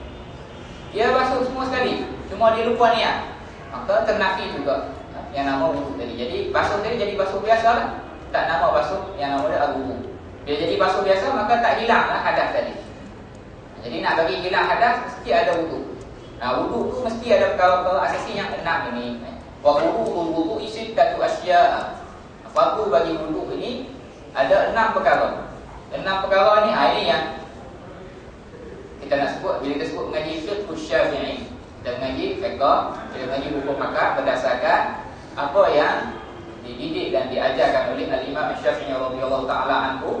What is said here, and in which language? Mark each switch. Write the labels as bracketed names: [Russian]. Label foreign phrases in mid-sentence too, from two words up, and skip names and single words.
[Malay] Dia basuh semua sekali, cuma dia lupa niat, maka ternafi juga yang nama wudu tadi. Jadi basuh tadi jadi basuh biasa lah, tak nama basuh yang nama dia al-wudu. Bila jadi basuh biasa maka tak hilang lah hadas tadi. Jadi nak bagi hilang hadas mesti ada wudu. Wudu tu mesti ada perkara-perkara asasi yang 6 ini. [Arabic] وفروض الوضوء ستة أشياء. [Malay] Fardu bagi wudu ini ada 6 perkara. 6 perkara ni ini yang kita nak sebut bila kita sebut mengaji fiqh Syafi'i. Kita mengaji fiqh, kita mengaji hukum akad berdasarkan apa yang dididik dan diajarkan oleh Al-Imam Syafi'i [Arabic] رضي الله تعالى عنه.